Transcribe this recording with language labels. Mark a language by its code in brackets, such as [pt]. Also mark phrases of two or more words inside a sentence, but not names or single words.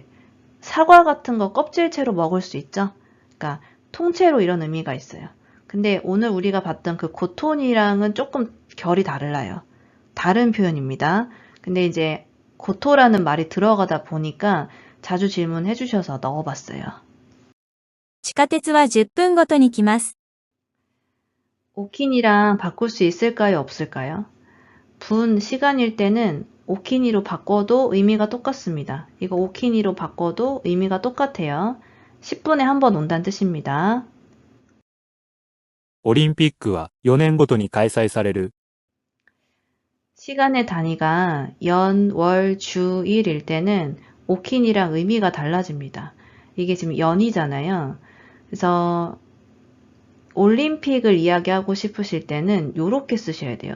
[ko] 사과 같은 거 껍질채로 먹을 수 있죠. 그러니까 통째로 이런 의미가 있어요. 근데 오늘 우리가 봤던 그 고톤이랑은 조금 결이 달라요. 다른 표현입니다. 근데 이제 고토라는 말이 들어가다 보니까 자주 질문해 주셔서 넣어봤어요. [ja] 地下鉄は10分ごとに来ます。 [ko] 오키니랑 바꿀 수 있을까요? 없을까요? 분 시간일 때는 오키니로 바꿔도 의미가 똑같습니다. 이거 오키니로 바꿔도 의미가 똑같아요. 10분에 한 번 온다는 뜻입니다. [ja] オリンピックは4年ごとに開催される。 [ko] 시간의 단위가 연, 월, 주, 일일 때는 오킨이랑 의미가 달라집니다. 이게 지금 연이잖아요. 그래서 올림픽을 이야기하고 싶으실 때는 요렇게 쓰셔야 돼요.